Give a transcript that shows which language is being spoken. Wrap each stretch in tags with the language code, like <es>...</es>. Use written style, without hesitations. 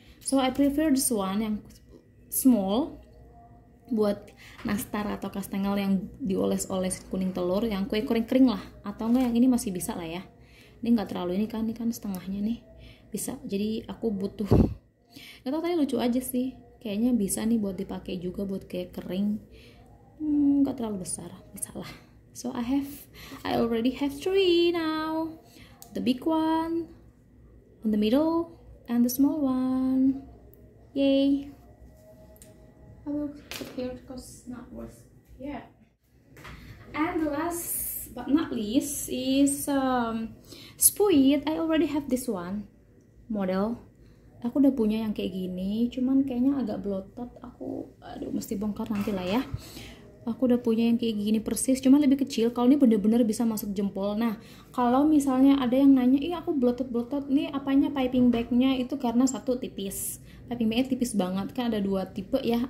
<en>So I prefer this one</en> <id>yang small buat nastar atau kastengel yang dioles-oles kuning telur, yang kue kering lah, atau enggak yang ini masih bisa lah ya. Ini nggak terlalu, ini kan setengahnya nih bisa. Jadi aku butuh, nggak tahu, tadi lucu aja sih, kayaknya bisa nih buat dipakai juga buat kue kering. Nggak terlalu besar, bisa lah.</id> <en>So I already have 3 now, the big one, in the middle, and the small one. Yay! I will put here because not worth. Yeah. And the last but not least is Spuit. I already have this one model.</en> <id>Aku udah punya yang kayak gini, cuman kayaknya agak blotot. Aduh, mesti bongkar nanti lah ya. Aku udah punya yang kayak gini persis, cuma lebih kecil. Kalau ini bener-bener bisa masuk jempol. Nah, kalau misalnya ada yang nanya, "Ih, aku blotot-blotot nih, apanya piping bagnya?" Itu karena satu tipis. Piping bagnya tipis banget, kan ada 2 tipe ya.</id>